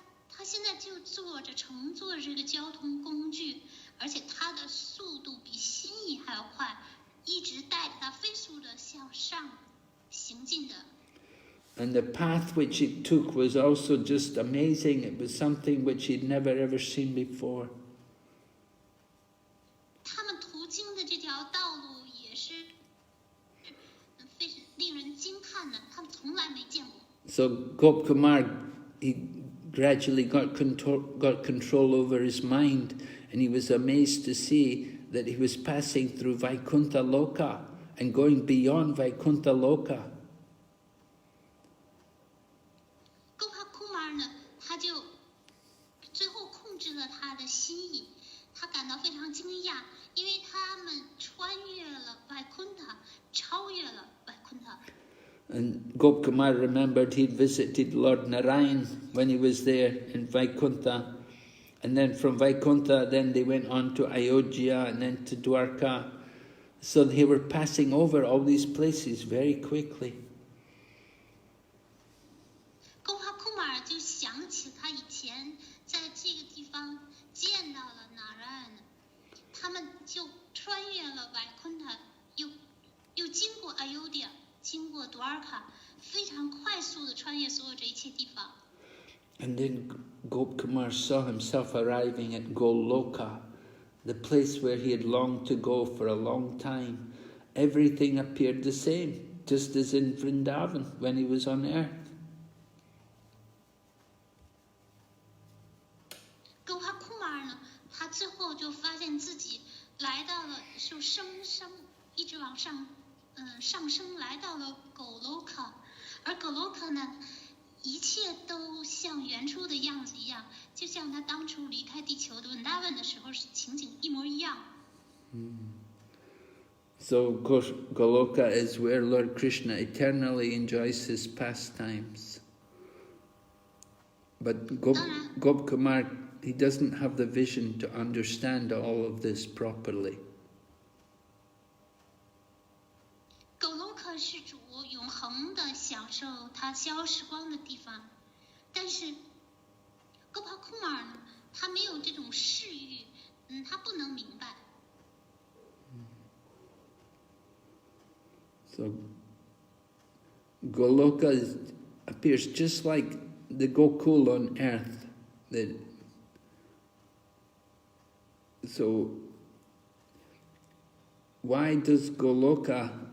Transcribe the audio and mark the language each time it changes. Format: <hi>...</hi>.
<zh>他现在就乘坐这个交通工具，而且它的速度比心翼还要快，一直带着它飞速的向上行进的。</zh> <en>And the path which it took was also just amazing. It was something which he'd never ever seen before.</en> <zh>他们途经的这条道路也是非常令人惊叹的，他们从来没见过。</zh> <en>So Gopkumar, he gradually got control over his mind, and he was amazed to see that he was passing through Vaikuntha Loka and going beyond Vaikuntha Loka.</en> <zh>哥帕库马尔呢，他就最后控制了他的心意，他感到非常惊讶，因为他们穿越了Vaikuntha，超越了Vaikuntha。</zh> <en>And Gopkumar remembered he'd visited Lord Narayan when he was there in Vaikuntha. And then from Vaikuntha, then they went on to Ayodhya and then to Dwarka. So they were passing over all these places very quickly.</en> <zh>哥帕库马尔就想起他以前在这个地方见到了Narayan，他们就穿越了Vaikuntha，又经过Ayodhya。经过Dwarka，非常快速的穿越所有这一切地方。</zh> <en>And then Gopkumar saw himself arriving at Goloka, the place where he had longed to go for a long time. Everything appeared the same, just as in Vrindavan when he was on earth.</en> <zh>哥帕库马尔呢，他最后就发现自己来到了，就一直往上。上升来到了Goloka，而Goloka呢，一切都像原初的样子一样，就像他当初离开地球的Vrindavan的时候情景一模一样。</zh> <en>So Goloka is where Lord Krishna eternally enjoys his pastimes. But Gopkumar, he doesn't have the vision to understand all of this properly.</en> <zh>是主永恒的享受他消时光的地方，但是哥帕库马尔呢，他没有这种视域，他不能明白。</zh> <en>So Goloka appears just like the Gokul on earth. So why does Goloka</en>